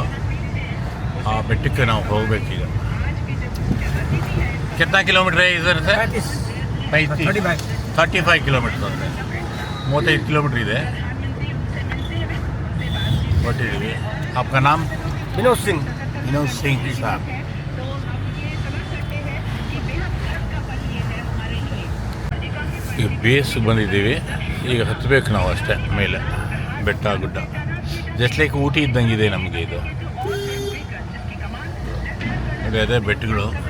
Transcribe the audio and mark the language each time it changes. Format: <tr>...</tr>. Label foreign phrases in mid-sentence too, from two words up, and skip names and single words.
<kn>ಆ ಬೆಟ್ಟಕ್ಕೆ ನಾವು ಹೋಗ್ಬೇಕೀಗ.</kn> <hi>कितना किलोमीटर है इधर से?</hi> <kn>35 किलोमीटर ಅಂದರೆ 35 किलोमीटर ಇದೆ. ಹೊರಟಿದ್ದೀವಿ.</kn> <hi>आपका नाम? विनोद सिंह साहब.</hi> <kn>ಈಗ ಬೇಸ್ ಬಂದಿದ್ದೀವಿ. ಈಗ ಹತ್ತಬೇಕು ನಾವು ಅಷ್ಟೇ ಮೇಲೆ ಬೆಟ್ಟ ಗುಡ್ಡ.</kn> <en>just like</en> <kn>ಊಟಿ ಇದ್ದಂಗಿದೆ ನಮಗೆ ಇದು. ಅದೇ ಬೆಟ್ಟಗಳು</kn>